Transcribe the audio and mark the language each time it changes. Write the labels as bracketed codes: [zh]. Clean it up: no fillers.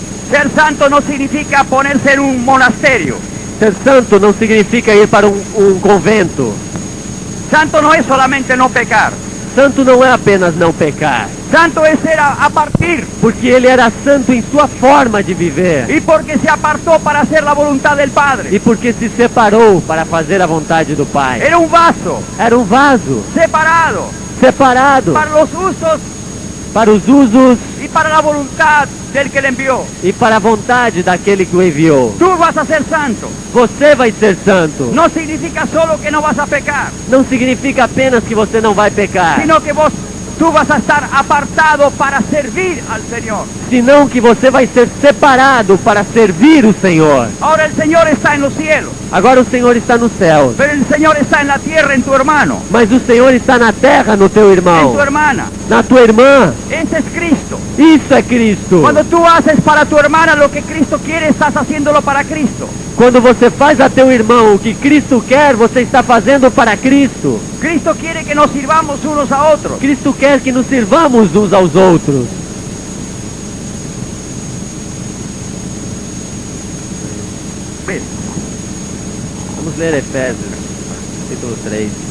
[es] Ser santo no significa ponerse en un monasterio. [pt] Ser santo não significa ir para um convento. [es] Santo no es solamente no pecar. [pt] Santo não é apenas não pecar, [es] Santo es ser a partir. [pt] porque ele era santo em sua forma de viver [es] Y porque se apartó para hacer la voluntad del Padre. [pt] e porque se separou para fazer a vontade do Pai. [es] Era un vaso [pt] Era um vaso [es] separado [pt] separado [es] para los usos [pt] para os usos [es] y para la voluntad del que le envió. [pt] e para a vontade daquele que o enviou. [es] Tú vas a ser santo. [pt] Você vai ser santo. [es] No significa solo que no vas a pecar, [pt] Não significa apenas que você não vai pecar, [es] sino que tú vas a estar apartado para servir al Señor. [pt] senão que você vai ser separado para servir o Senhor. [es] Ahora el Señor está en los cielos, [pt] Agora o Senhor está no céu, [es] pero el Señor está en la tierra, en tu hermano, [pt] mas o Senhor está na terra no teu [es] en [pt] irmão, [es] tu hermana. [pt] na tua irmã. [es] Ese es Cristo. [pt] Isso é Cristo. [es] Cuando tú haces para tu hermana lo que Cristo quiere, estás haciéndolo para Cristo. [pt] Quando você faz a teu irmão o que Cristo quer, você está fazendo para Cristo. [es] Cristo quiere que nos sirvamos unos a otros. [pt] Cristo quer que nos sirvamos uns aos outros. [es] ¿Ves? [pt] Vamos ler Efésios, capítulo 3.